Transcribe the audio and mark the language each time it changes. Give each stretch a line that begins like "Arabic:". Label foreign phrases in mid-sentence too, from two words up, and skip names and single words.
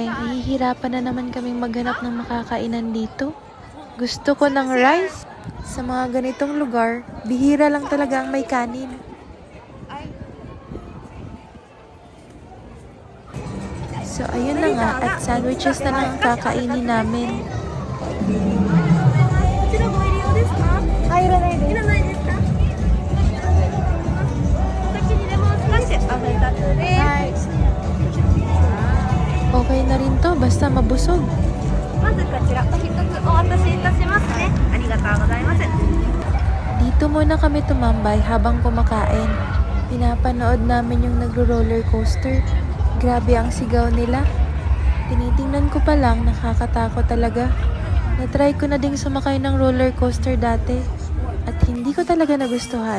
Filipino: Nahihirapan na naman kaming maghanap ng makakainan dito. Gusto ko ng rice. Sa mga ganitong lugar, bihira lang talaga ang may kanin. So ayun na nga at sandwiches na lang ang kakainin namin.
Japanese: こちらご入り用ですか？あ、いらないです。いらないですか？お口にレモンスカッシュ、あめたつです。
Filipino: Okay na rin to, basta mabusog.
Japanese: まずこちらお一つお渡しいたしますね。ありがとうございます。
Filipino: Dito muna kami tumambay habang kumakain. Pinapanood namin yung nagro-roller coaster. Grabe ang sigaw nila. Tinitingnan ko pa lang, nakakatakot talaga. Natry ko na ding sumakay ng roller coaster dati at hindi ko talaga nagustuhan.